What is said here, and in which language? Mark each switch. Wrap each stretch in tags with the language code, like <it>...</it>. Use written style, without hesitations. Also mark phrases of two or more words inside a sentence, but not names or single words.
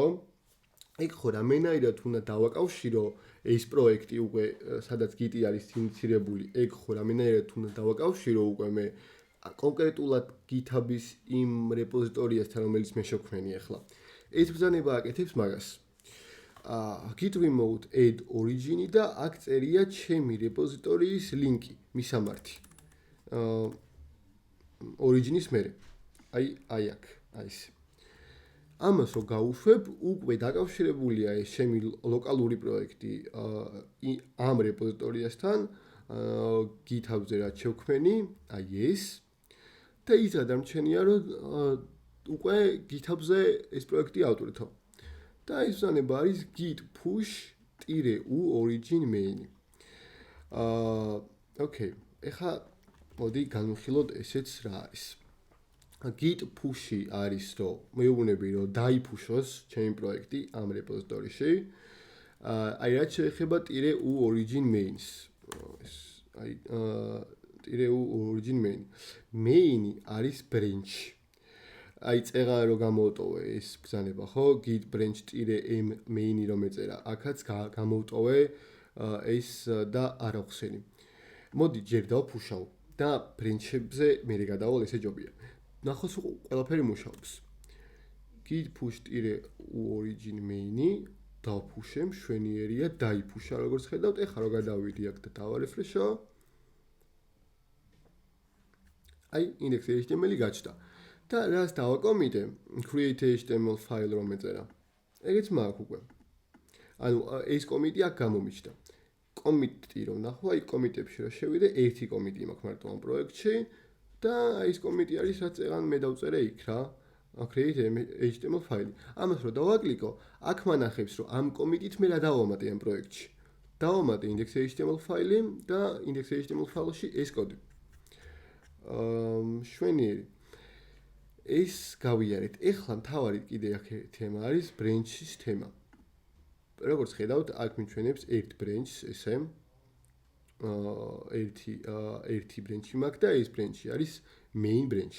<ka>ეგ ხო რამენაირად უნდა დავაკავშირო ეს პროექტი უკვე სადაც Git-ი არის ინიცირებული, ეგ ხო რამენაირად უნდა დავაკავშირო უკვე მე კონკრეტულად GitHub-ის იმ რეპოზიტორიასთან, რომელიც მე შევქმნი ახლა. ეს ბრძანება აკეთებს მაგას.</ka> <en>Git remote add origin</en> <ka>და აქ წერია ჩემი რეპოზიტორიის ლინკი, მისამართი. origin-ის მერე. აი აქ, აი ეს. ამას რო გავუშვებ, უკვე დაკავშირებულია ეს ჩემი ლოკალური პროექტი ამ რეპოზიტორიასთან, GitHub-ზე რაც შევქმნი, აი ეს. და ის გადამრჩენია, რომ უკვე GitHub-ზე ეს პროექტი ავტვირთო. და ის ბრძანება არის</ka> <en>git push-u origin main.</en> <ka>Okay, ეხლა მოდი განვიხილოთ ესეც რა არის. Git push-ი არის რომ მეუბნები რომ დაიფუშოს ჩემი პროექტი ამ რეპოზიტორიში. აი რაც შეეხება</ka> <en>-u origin mains.</en> <ka>აი</ka> <en>-u origin main.</en> <ka>Main-ი არის branch. აი წერა რომ გამოვტოვე ეს ბრძანება, ხო?</ka> <en>git branch-m main-</en> <ka>ი რომ ეწერა, აქაც გამოვტოვე ეს და არ ახსენი. მოდი ჯერ დავფუშავ და branch-ებზე მე გადავალ, ესე ჯობია. ნახოს ყველაფერი მუშაობს.</ka> <en>git push-u origin main-</en> <ka>ი დავფუშე, მშვენიერია, დაიფუშა, როგორც ხედავთ, ეხლა რო გადავიდი აქ და დავარეფრეშო. აი index.html-ი გაჩნდა. და რას დავაკომიტე?</ka> <en>create.html file</en> <ka>რომ ეწერა. ეგეც მაქვს უკვე. ანუ ეს კომიტი აქ გამომიჩნდა. კომიტი რომ ნახო, აი კომიტებში რომ შევიდე, ერთი კომიტი მაქვს მარტო ამ პროექტში და აი ეს კომიტი არის, რაც ეგან მე დავწერე იქ რა.</ka> <en>create.html file.</en> <ka>ამას რომ დავაკლიკო, აქ მანახებს რომ ამ კომიტით მე რა დავამატე ამ პროექტში. დავამატე</ka> <en>index.html file</en> <ka>და</ka> <en>index.html file-</en> <ka>ში ეს კოდი. შვენიერი. ეს გავიარეთ. ეხლა მთავარი კიდე აქ თემა არის branch-ის თემა. როგორც ხედავთ, აქ მიჩვენებს ერთ branch-ს ესე. ერთი branch-ი მაქვს და ეს branch-ი არის</ka> <en>main branch.</en>